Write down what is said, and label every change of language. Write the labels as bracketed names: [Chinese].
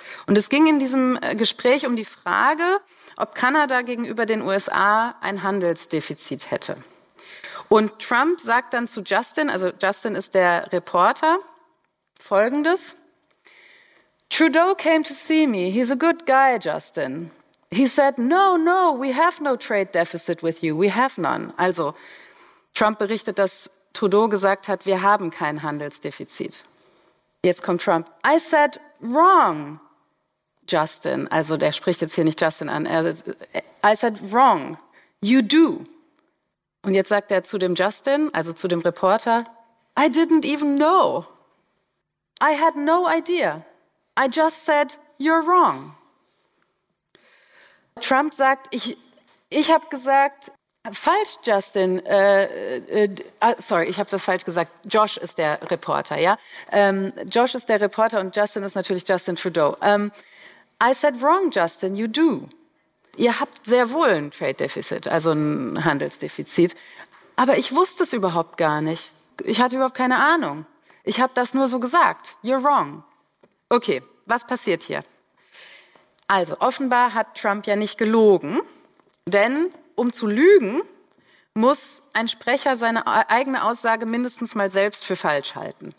[German] Und es ging in diesem Gespräch um die Frage, ob Kanada gegenüber den USA ein Handelsdefizit hätte. Und Trump sagt dann zu Justin, also Justin ist der Reporter, Folgendes: [English] Trudeau came to see me. He's a good guy, Justin. He said, no, no, we have no trade deficit with you. We have none. [German] Also, Trump berichtet, dass Trudeau gesagt hat, wir haben kein Handelsdefizit. Jetzt kommt Trump. [English] I said wrong, Justin. [German] Also der spricht jetzt hier nicht Justin an. [English] I said wrong. You do. [German] Und jetzt sagt er zu dem Justin, also zu dem Reporter, [English] I didn't even know. I had no idea. I just said you're wrong. [German] Trump sagt, ich habe gesagt, falsch, Justin. Ich habe das falsch gesagt. Josh ist der Reporter, ja? Josh ist der Reporter und Justin ist natürlich Justin Trudeau. [English] I said wrong, Justin, you do. [German] Ihr habt sehr wohl ein Trade Deficit, also ein Handelsdefizit. Aber ich wusste es überhaupt gar nicht. Ich hatte überhaupt keine Ahnung. Ich habe das nur so gesagt. [English] You're wrong. [German] Okay, was passiert hier? Also, offenbar hat Trump ja nicht gelogen, denn um zu lügen, muss ein Sprecher seine eigene Aussage mindestens mal selbst für falsch halten.